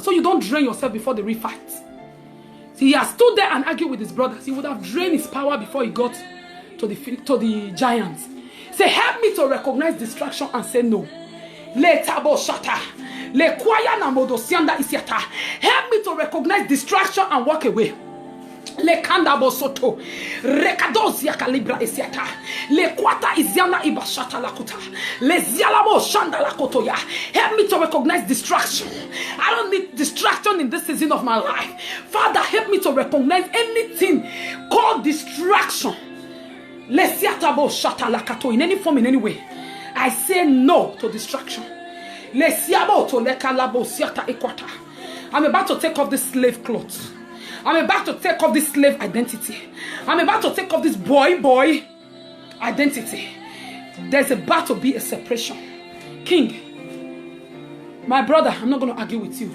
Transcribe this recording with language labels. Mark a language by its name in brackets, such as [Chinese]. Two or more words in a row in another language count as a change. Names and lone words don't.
[English] So you don't drain yourself before the real fight. See, he has stood there and argued with his brothers. He would have drained his power before he got to the giants. Say, help me to recognize distraction and say no. Help me to recognize distraction and walk away. Le kanda bosoto rekadozia kalibra esiata le kwata iziana ibashata lakuta le zialamo shanda lakotoya. Help me to recognize distraction. I don't need distraction in this season of my life. Father, help me to recognize anything called distraction. Le siata bo shata lakato in any form, in any way. I say no to distraction. Le siabo to le kalabo siata ekwata. I'm about to take off this slave clothes. I'm about to take off this slave identity. I'm about to take off this boy identity. There's about to be a separation. King, my brother, I'm not going to argue with you.